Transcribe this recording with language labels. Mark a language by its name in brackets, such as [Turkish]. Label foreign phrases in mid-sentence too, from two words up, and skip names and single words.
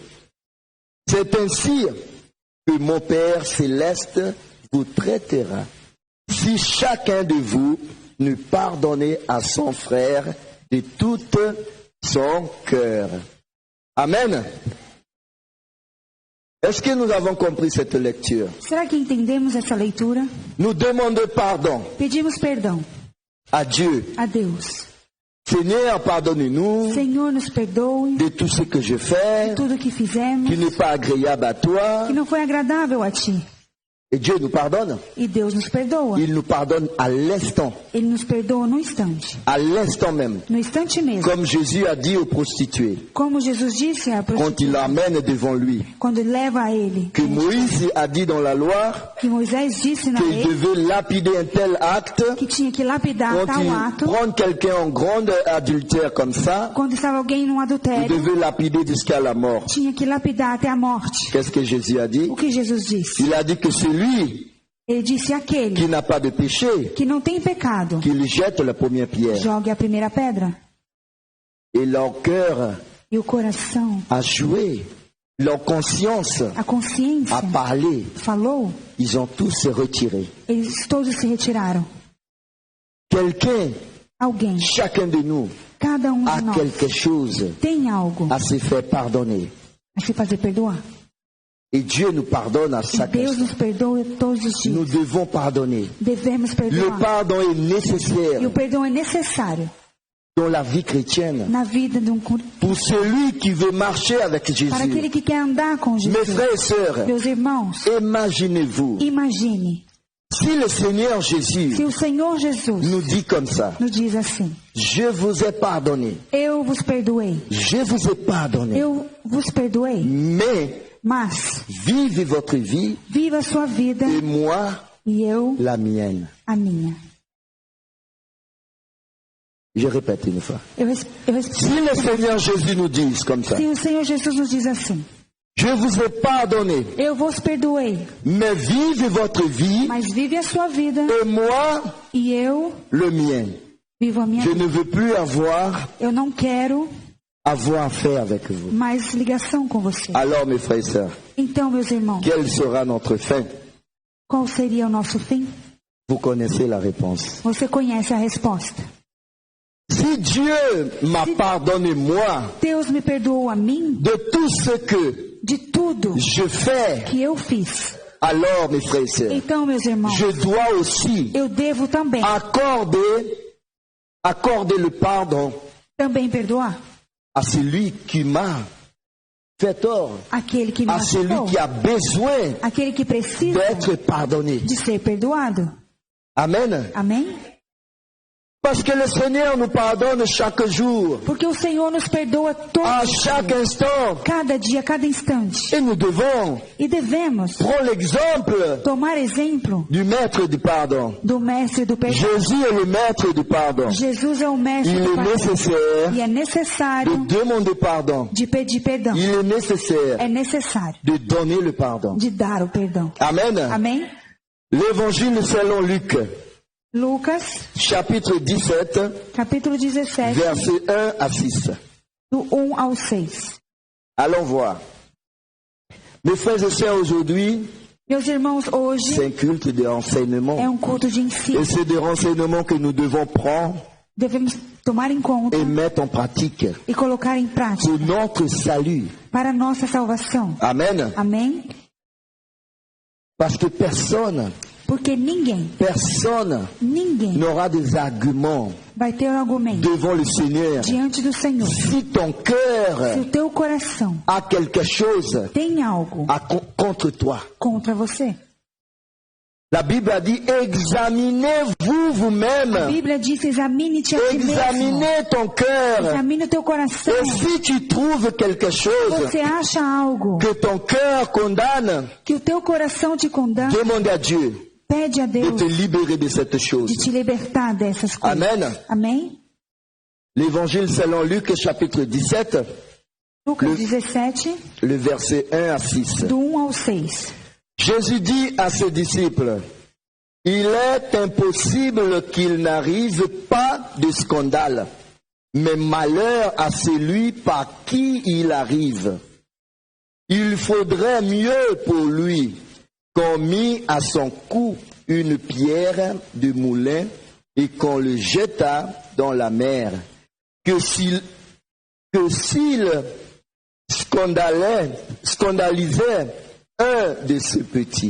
[French] C'est ainsi que mon Père céleste vous traitera, si chacun de vous ne pardonnez à son frère de tout son cœur. Amen. Est-ce que nous avons compris cette lecture? [Portuguese] Será que entendemos essa leitura? [French] Nous demandons pardon [Portuguese] Pedimos perdão [French] à Dieu. [Portuguese] a Deus. [French] Seigneur, pardonne-nous [Portuguese] Senhor, nos perdoe [French] de tout ce que je de fais [Portuguese] tudo que fizemos [French] qui n'est pas agréable à toi. [Portuguese] que não foi agradável a Ti. [French] Et Dieu nous pardonne. [Portuguese] E Deus nos perdoa. [French] Il nous pardonne à l'instant. [Portuguese] Ele nos perdoa no instante. [French] À l'instant même. [Portuguese] No instante mesmo. [French] Comme Jésus a dit aux prostituées [Portuguese] Como Jesus disse a [French] quand il [Portuguese] prostituta, [French] l'amène devant lui. [Portuguese] quando leva a ele, [French] Que Moïse a dit dans la loi [Portuguese] que Moisés disse na [French] qu'il [Portuguese] lei [French] devait lapider un tel acte. [Portuguese] que tinha que lapidar [French] Quand [Portuguese] tal [French] il [Portuguese] ato. [French] prend quelqu'un en grand adultère comme ça, [Portuguese] Quando estava alguém num [French] il [Portuguese] adultério, [French] devait lapider jusqu'à la mort. [Portuguese] tinha que lapidar até a morte. [French] Qu'est-ce que Jésus a dit? [Portuguese] O que Jesus disse? [French] Il a dit que celui [Portuguese] Ele disse aquele [French] qui n'a pas de péché, [Portuguese] que não tem pecado, [French] qu'il jette la première pierre. [Portuguese] jogue a primeira pedra. [French] Et leur cœur [Portuguese] E o coração, [French] a joué, leur conscience [Portuguese] a consciência, [French] a parlé. [Portuguese] falou, [French] Ils ont tous se retirés. [Portuguese] eles todos se retiraram. [French] Quelqu'un, [Portuguese] Alguém, [French] chacun de nous, [Portuguese] cada [French] a [Portuguese] de nós, [French] quelque chose [Portuguese] tem algo [French] à se faire pardonner. [Portuguese] a se fazer perdoar. [French] Et Dieu nous pardonne à [Portuguese] E [French] chaque [Portuguese] Deus [French] instant. [Portuguese] nos perdoa todos os [French] Nous [Portuguese] dias. [French] devons pardonner. [Portuguese] Devemos [French] Le [Portuguese] perdoar. [French] pardon est [Portuguese] E [French] nécessaire [Portuguese] o perdão é necessário [French] dans la vie chrétienne. [Portuguese] na vida de [French] Pour celui qui veut marcher avec [Portuguese] para aquele [French] Jésus. [Portuguese] que quer andar com [French] Mes [Portuguese] Jesus. [French] frères et sœurs, [Portuguese] Meus irmãos, [French] imaginez-vous, [Portuguese] imagine [French] si le Seigneur [Portuguese] se [French] Jésus [Portuguese] o Senhor Jesus [French] nous dit comme ça, [Portuguese] nos diz assim: [French] je vous ai pardonné, [Portuguese] eu vos perdoei, [French] je vous ai pardonné, [Portuguese] eu vos perdoei, [French] mais [Portuguese] mas [French] vivez votre vie [Portuguese] viva a sua vida [French] et moi [Portuguese] e eu [French] la mienne. [Portuguese] a minha. [French] Je répète une fois. Si Si le Seigneur Jésus nous dit comme ça, [Portuguese] o Senhor Jesus nos diz assim: [French] je vous ai pardonné, [Portuguese] eu vos perdoei, [French] mais vivez votre vie [Portuguese] mas vive a sua vida [French] et moi [Portuguese] e eu [French] le mien. [Portuguese] vivo a minha [French] Je [Portuguese] vida. [French] ne veux plus avoir [Portuguese] Eu não quero [French] affaire avec vous. [Portuguese] mais ligação com você. [French] Alors, mes frères et sœurs, [Portuguese] Então, meus irmãos, [French] quelle sera notre fin? [Portuguese] qual seria o nosso fim? [French] Vous connaissez la réponse. [Portuguese] Você conhece a resposta. [French] Si Dieu m'a pardonné, moi, [Portuguese] Deus me perdoou a mim [French] de tout ce que [Portuguese] de tudo [French] je fais, [Portuguese] que eu fiz. [French] alors, mes frères et sœurs, [Portuguese] Então, meus irmãos, [French] je dois aussi [Portuguese] eu devo também [French] accorder le pardon [Portuguese] perdoar [French] à celui qui m'a fait tort, [Portuguese] aquele que me [French] à celui [Portuguese] machucou, [French] qui a besoin [Portuguese] aquele que precisa [French] d'être pardonné. [Portuguese] de ser perdoado. [French] Amen. [Portuguese] Amém? [French] Parce que le Seigneur nous pardonne chaque jour, [Portuguese] Porque o Senhor nos perdoa [French] à [Portuguese] todos os [French] chaque [Portuguese] dias, [French] instant. [Portuguese] cada dia, cada instante. [French] Et nous devons [Portuguese] E devemos [French] prendre l'exemple [Portuguese] tomar exemplo [French] du maître du pardon. [Portuguese] do mestre do perdão. [French] Jésus est le maître du pardon. [Portuguese] Jesus é o mestre [French] Il [Portuguese] do [French] est [Portuguese] perdão. [French] nécessaire [Portuguese] E é [French] de [Portuguese] necessário [French] demander pardon. [Portuguese] de pedir perdão. [French] Il est nécessaire [Portuguese] É necessário [French] de donner le pardon. [Portuguese] de dar o perdão. [French] Amen. [Portuguese] Amém? [French] L'évangile selon Luc, [Portuguese] Lucas, [French] chapitre 17, [Portuguese] capítulo 17, [French] versets 1 à 6. [Portuguese] do 1 ao 6. [French] Allons voir. Mes frères et sœurs, aujourd'hui, [Portuguese] Meus irmãos, hoje [French] c'est un culte de renseignement. [Portuguese] é culto de ensino. [French] Et c'est des renseignements que nous devons prendre [Portuguese] Devemos tomar em conta [French] et mettre en pratique [Portuguese] e colocar em prática [French] pour notre salut. [Portuguese] para a nossa salvação. [French] Amen. [Portuguese] Amém? [French] Parce que personne [Portuguese] Porque ninguém [French] n'aura des arguments [Portuguese] vai ter um argumento [French] devant le Seigneur. [Portuguese] diante do Senhor. [French] Si ton [Portuguese] Se [French] cœur [Portuguese] o teu coração [French] a quelque chose [Portuguese] tem algo [French] contre toi. [Portuguese] contra você. [French] La Bible a dit, examinez-vous [Portuguese] A [French] vous-même. [Portuguese] Bíblia diz, examine-te a ti mesmo. [French] Examinez ton cœur. [Portuguese] Examine o teu coração. [French] Et si tu trouves quelque chose [Portuguese] Você acha algo [French] que ton cœur condamne, [Portuguese] que o teu coração te condena, [French] demande à Dieu [Portuguese] pede a [French] de [Portuguese] Deus [French] te libérer de cette chose. [Portuguese] de te libertar dessas coisas. [French] Amen. [Portuguese] Amém? [French] L'évangile selon Luc, chapitre 17, [Portuguese] Lucas 17, [French] le verset 1 à 6. [Portuguese] do 1 ao 6. [French] Jésus dit à ses disciples, il est impossible qu'il n'arrive pas de scandale, mais malheur à celui par qui il arrive. Il faudrait mieux pour lui qu'on mît à son cou une pierre de moulin et qu'on le jetât dans la mer, que s'il scandalisait un de ces petits.